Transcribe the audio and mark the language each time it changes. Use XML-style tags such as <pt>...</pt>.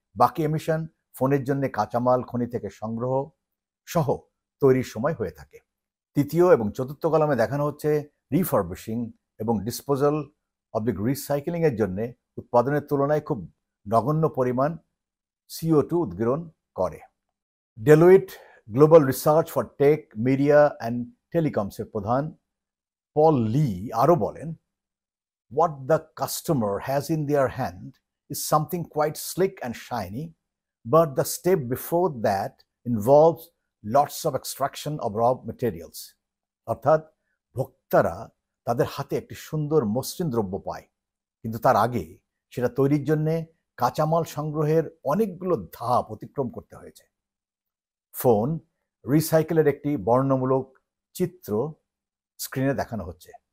<bn>বাকি এমিশন ফোনের জন্য কাঁচামাল খনি থেকে সংগ্রহ সহ তৈরির সময় হয়ে থাকে। তৃতীয় এবং চতুর্থ কলামে দেখানো হচ্ছে রিফার্বিশিং এবং ডিসপোজাল অবলিক রিসাইক্লিং এর জন্য উৎপাদনের তুলনায় খুব নগণ্য পরিমাণ CO2 উদ্গীরণ করে। ডেলোইট global research for take, media and টেলিকমসের প্রধান পল লি আরও বলেন,</bn> <en>what the customer has in their hand is something quite slick and shiny, but the step before that involves lots of extraction of raw materials.</en> <bn>অর্থাৎ ভোক্তারা তাদের হাতে একটি সুন্দর মসৃণ দ্রব্য পায়, কিন্তু তার আগে সেটা তৈরির জন্য কাঁচামাল সংগ্রহের অনেকগুলো ধাপ অতিক্রম করতে হয়েছে। ফোন রিসাইকেলের একটি বর্ণমূলক চিত্র স্ক্রিনে দেখানো হচ্ছে।</bn>